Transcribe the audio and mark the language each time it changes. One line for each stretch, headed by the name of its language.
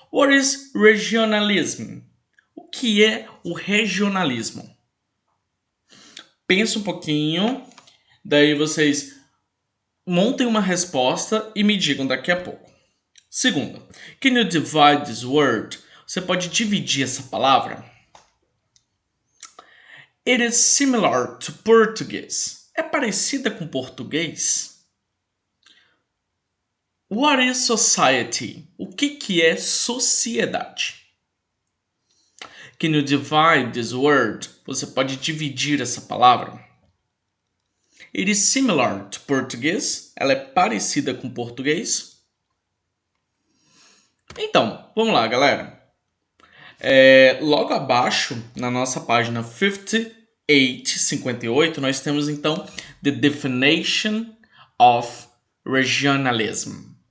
English: What is regionalism?
Portuguese: O que é o regionalismo? Pensa um pouquinho, daí vocês montem uma resposta e me digam daqui a pouco.
English: Segunda, can you divide this word?
Portuguese: Você pode dividir essa palavra?
English: It is similar to Portuguese.
Portuguese: É parecida com português?
English: What is society?
Portuguese: O que é sociedade?
English: Can you divide this word?
Portuguese: Você pode dividir essa palavra?
English: It is similar to Portuguese.
Portuguese: Ela é parecida com português? Então, vamos lá, galera. Logo abaixo, na nossa página 58, nós temos então
English: the definition of regionalism.